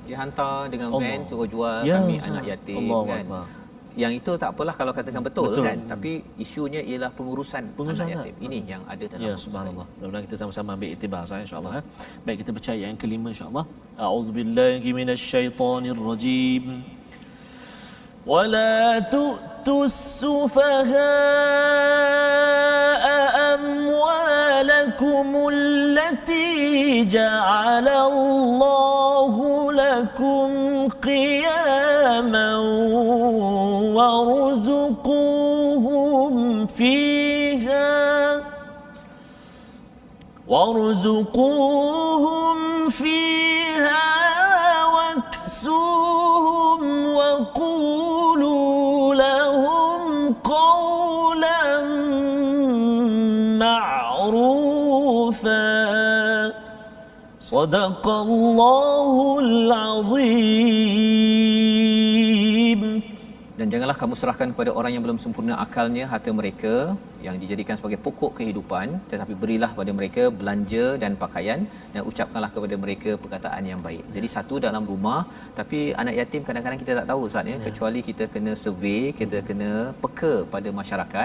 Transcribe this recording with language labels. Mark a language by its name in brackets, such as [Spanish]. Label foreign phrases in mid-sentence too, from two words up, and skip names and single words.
[Malay] Dia hantar dengan van turut jual kami Ustaz. Anak yatim kan. Yang itu tak apalah kalau katakan betul kan, tapi isunya ialah pengurusan anak yatim. Ini yang ada dalam subhanallah. Mudah-mudahan kita sama-sama ambil iktibar insya-Allah. Baik, kita baca ayat yang kelima insya-Allah. [Arabic] أعوذ بالله من الشيطان الرجيم. ولا تؤتوا السفهاء أموالكم التي جعل الله لكم قياما وارزقوهم فيها واكسوهم وقولوا لهم قولا معروفا صدق الله العظيم. [Malay] Dan janganlah kamu serahkan kepada orang yang belum sempurna akalnya harta mereka yang dijadikan sebagai pokok kehidupan, tetapi berilah pada mereka belanja dan pakaian, dan ucapkanlah kepada mereka perkataan yang baik. Jadi satu dalam rumah, tapi anak yatim kadang-kadang kita tak tahu Ustaz, ya. Kecuali kita kena survey, kita kena peka pada masyarakat.